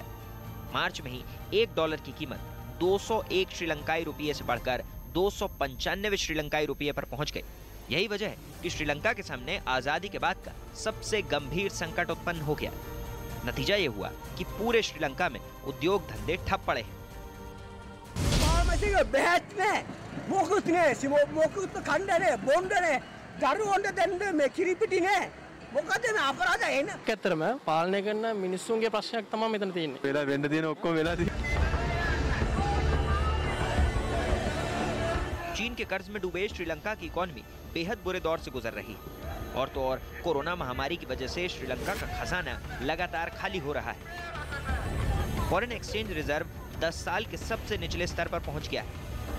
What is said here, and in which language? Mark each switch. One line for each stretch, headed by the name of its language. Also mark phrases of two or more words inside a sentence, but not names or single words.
Hindi: मार्च में ही $1 की कीमत 201 श्रीलंकाई रुपये से बढ़कर 295 श्रीलंकाई रुपये पर पहुंच गई। यही वजह है कि श्रीलंका के सामने आजादी के बाद का सबसे गंभीर संकट उत्पन्न हो गया। नतीजा ये हुआ कि पूरे श्रीलंका में उद्योग धंधे ठप पड़े हैं।
Sinhala: පාලනය කරන මිනිස්සුන්ගේ ප්‍රශ්නයක් තමයි මෙතන තියෙන්නේ. වෙලා වෙන්න තියෙන ඔක්කොම වෙලා තියෙන්නේ.
Hindi: चीन के कर्ज में डूबे श्रीलंका की इकोनॉमी बेहद बुरे दौर से गुजर रही है। और तो और कोरोना महामारी की वजह से श्रीलंका का खजाना लगातार खाली हो रहा है।
English: foreign exchange reserve
Hindi: 10 साल के सबसे निचले स्तर पर पहुंच गया है।